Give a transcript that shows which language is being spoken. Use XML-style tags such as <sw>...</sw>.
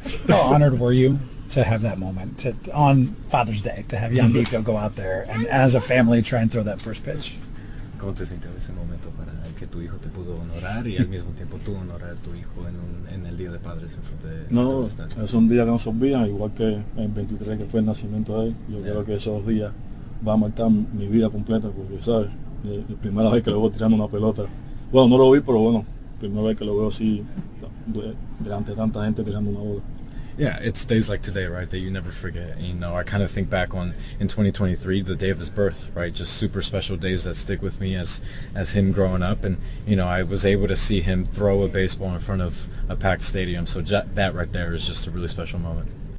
<en>How honored were you to have that moment on Father's Day, to have Yandito go out there and as a family try and throw that first pitch?</en> <es>¿Cómo te sientes ese momento para que tu hijo te pudo honorar y al mismo tiempo tú honorar a tu hijo en el Día de Padres en frente de... No, es un día que no se olvida, igual que el 23 que fue el nacimiento de él. Yo creo que esos días van a marcar mi vida completa porque, ¿sabes? La primera vez que lo veo tirando una pelota. Bueno, no lo vi, pero bueno, primera vez que lo veo así delante de tanta gente tirando una bola.</es> <en>Yeah, it's days like today, right, that you never forget. And, you know, I kind of think back on, in 2023, the day of his birth, right, just super special days that stick with me as him growing up. And, you know, I was able to see him throw a baseball in front of a packed stadium. So that right there is just a really special moment.</en>